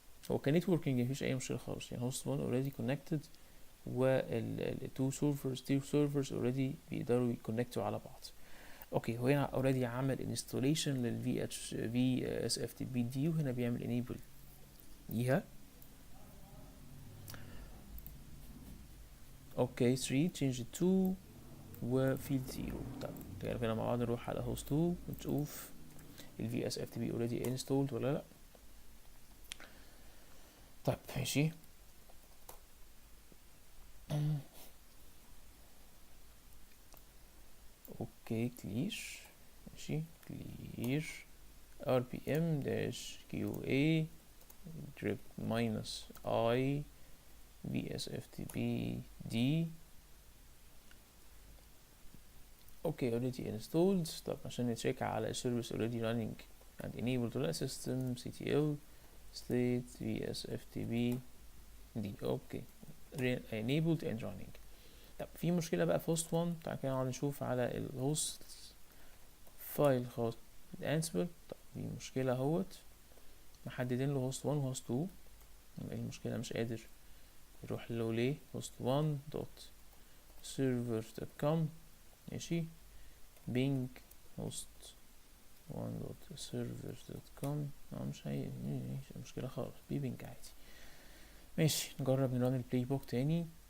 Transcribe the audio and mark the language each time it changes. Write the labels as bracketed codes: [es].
[ar] هو كنتوركينج مفيش اي مشكلة خالص يعني. هوست 1 [en] already connected [ar] والتو سيرفرز already بيقدروا يكونكتوا على بعض. اوكي هو هنا already عمل installation لل VSFTP دي وهنا بيعمل enable ليها. اوكي 3 change it to وفيلد 0. طب تعالوا كده مع بعض نروح على هوست 2 ونشوف ال VSFTP already installed ولا لا. طب ماشي. اوكي كلير. ماشي كلير [en] rpm dash qa grep minus I vsftp d. Okay already installed. [ar] طب عشان نتشيك على [en] service already running and enabled ولا system ctl state vsftp d. Okay enabled and running. [ar] طب في مشكلة بقى في host 1. تعالى كده نقعد نشوف على الهوست فايل خاص بالانسبل. طب في مشكلة اهوت محددين له host 1 و host 2. ايه المشكلة مش قادر يروح له ليه؟ [en] host 1 dot server dot com ماشي bing host 1 dot server dot com. [ar] مش هي مش مشكلة خالص بينج عادي. ماشي نجرب نرن البلاي بوك تاني.